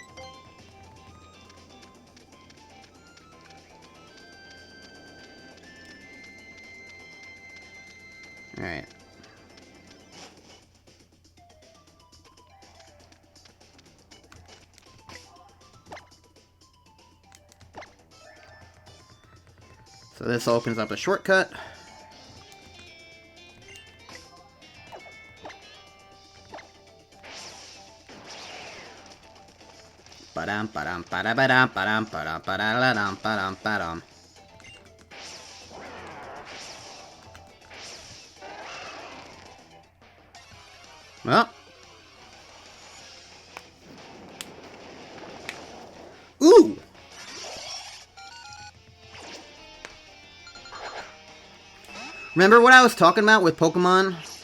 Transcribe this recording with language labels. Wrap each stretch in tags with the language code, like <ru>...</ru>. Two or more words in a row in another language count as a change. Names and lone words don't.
<en>Alright. So this opens up a shortcut. Ba-dum, ba-dum, ba-da-ba-dum, ba-dum, ba-dum, ba-da-da-dum, ba-dum, ba-dum. Well. Ooh! Remember what I was talking about with Pokemon?</en>